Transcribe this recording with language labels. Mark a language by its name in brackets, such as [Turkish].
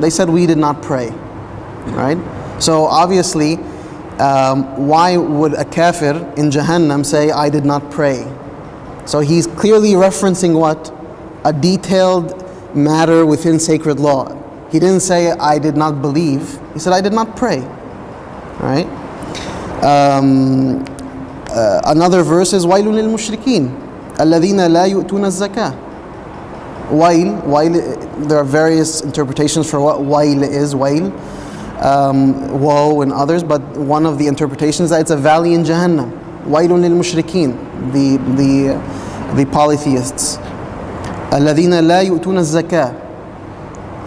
[English] They said, we did not pray. Right? So obviously, why would a kafir in Jahannam say, I did not pray? So he's clearly referencing what? A detailed matter within sacred law. He didn't say, I did not believe. He said, I did not pray. Right? Another verse is, [Arabic] وَيْلٌ لِلْمُشْرِكِينَ الَّذِينَ لَا يُؤْتُونَ الزَّكَاةَ. [English] Wail, there are various interpretations for what wail is, wail, woe and others, but one of the interpretations is that it's a valley in Jahannam. [Arabic] Wailun lil mushrikeen, [English] the polytheists. [Arabic] الَّذِينَ لَا يُؤْتُونَ الزَّكَاةَ.